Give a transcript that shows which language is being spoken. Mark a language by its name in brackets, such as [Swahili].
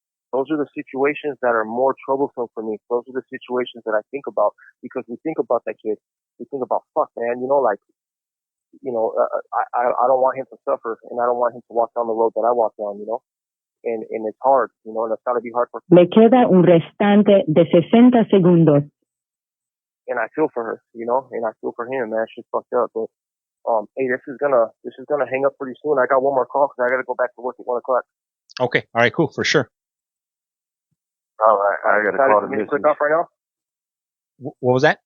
[English] Those are the situations that are more troublesome for me. Those are the situations that I think about, because we think about that kid. We think about, fuck, man, I don't want him to suffer, and I don't want him to walk down the road that I walk down, and it's hard, and it's got to be hard for him. [Spanish] Le queda un restante de 60 segundos. [English] And I feel for her, and I feel for him, man. She's fucked up, but hey, this is gonna hang up pretty soon. I got one more call because I got to go back to work at 1 o'clock. Okay, all right, cool, for sure. All right, I got to call the missus. Click off right now. What was that?